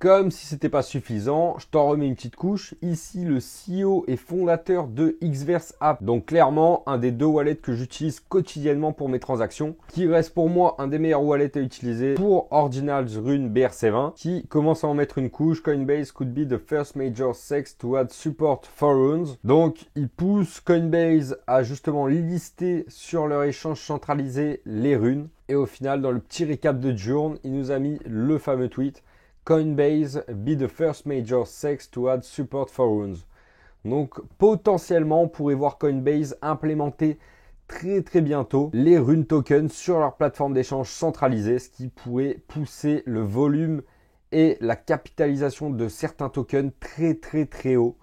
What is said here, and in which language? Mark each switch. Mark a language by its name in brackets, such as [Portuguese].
[French] Comme si c'était pas suffisant, je t'en remets une petite couche. Ici le CEO et fondateur de Xverse App. Donc clairement un des deux wallets que j'utilise quotidiennement pour mes transactions, qui reste pour moi un des meilleurs wallets à utiliser pour Ordinals Rune BRC20, qui commence à en mettre une couche. [English] Coinbase could be the first major CEX to add support for runes. [French] Donc, ils poussent Coinbase à justement lister sur leur échange centralisé les runes. Et au final, dans le petit récap de Journe, il nous a mis le fameux tweet [English] Coinbase be the first major CEX to add support for runes. [French] Donc, potentiellement, on pourrait voir Coinbase implémenter très bientôt les runes tokens sur leur plateforme d'échange centralisée, ce qui pourrait pousser le volume et la capitalisation de certains tokens très haut.